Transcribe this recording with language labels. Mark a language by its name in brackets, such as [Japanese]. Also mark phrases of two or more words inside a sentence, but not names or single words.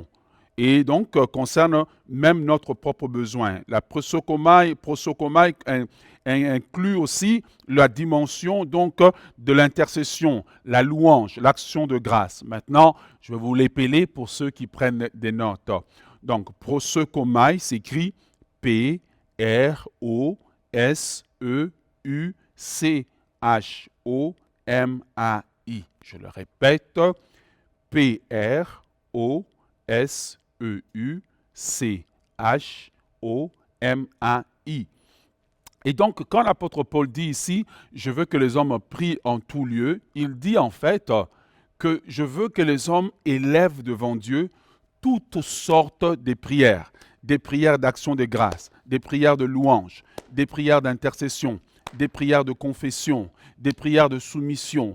[French] Et donc, concerne même notre propre besoin. La prosokomai inclut aussi la dimension donc de l'intercession, la louange, l'action de grâce. Maintenant, je vais vous l'épeler pour ceux qui prennent des notes. Donc, prosokomai s'écrit P-R-O-S-E-U-C-H-O-M-A-I. Je le répète, P-R-O-S-E-U-C-H-O-M-A-I. Et donc, quand l'apôtre Paul dit ici, je veux que les hommes prient en tout lieu, il dit en fait que je veux que les hommes élèvent devant Dieu toutes sortes de prières. Des prières d'action de grâce, des prières de louange, des prières d'intercession, des prières de confession, des prières de soumission.